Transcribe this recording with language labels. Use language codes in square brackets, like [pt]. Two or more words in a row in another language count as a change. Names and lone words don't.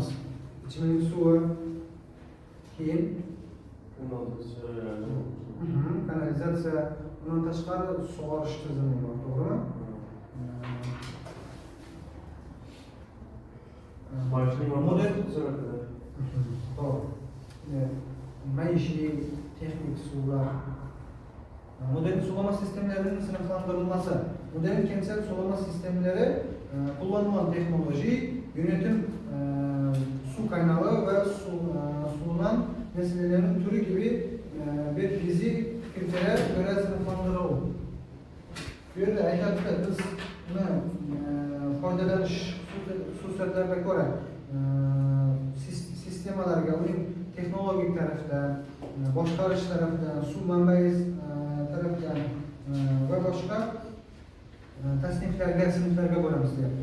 [uz] Ichimlik suvi, keyin kanalizatsiya, undan tashqari sug'orish tizimi bor, to'g'rimi? Modern to'g'ri. Maishiy, texnik suvlar. [tr] Modern sulama sistemlerining sınıflandırılması. Modern kentsel sulama sistemleri kullanılan teknoloji, yönetim, su kaynağı ve sulunan meselelerin türü gibi bir dizi kritere göre sınıflandırılır. [uz] Bu yerde ayakta biz foydalanish xususiyatlarga ko'ra sistemalarga uning texnologik tarafdan, boshqarish tarafdan, suv manbai tarafdan va boshqa sinflarga bo'lamiz deyapti.